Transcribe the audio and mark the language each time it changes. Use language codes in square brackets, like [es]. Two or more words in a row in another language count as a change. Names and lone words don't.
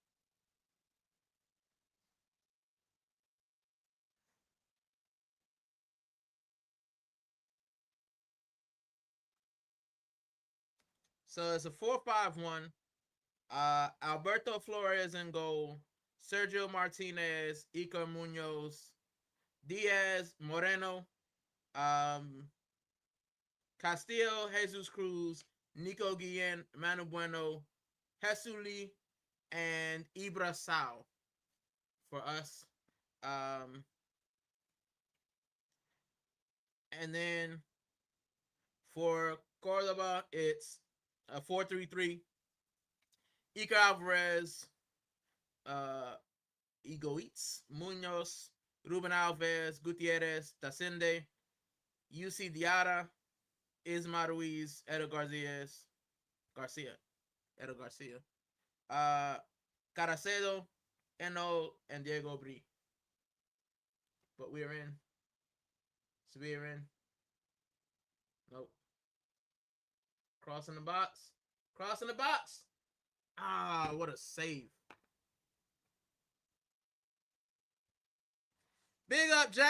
[en] So it's a 4-5-1. Alberto Flores in goal. Sergio Martinez, Iker Munoz, Diaz, Moreno, um, Castillo, Jesus Cruz, Nico Guillen, Manu Bueno, Jesuli, and Ibra Sao for us. Um, and then for Cordoba, it's a 4-3-3. Iker Alvarez, uh, Igoitz, Munoz, Ruben Alves, Gutierrez, Tasende, UC Diarra, Isma Ruiz, Edo Garcia, Edo Garcia, Caracedo, Eno, and Diego Bri. But we're in. So we're in. Nope. Crossing the box. Crossing the box. Ah, what a save. Big up, Jack.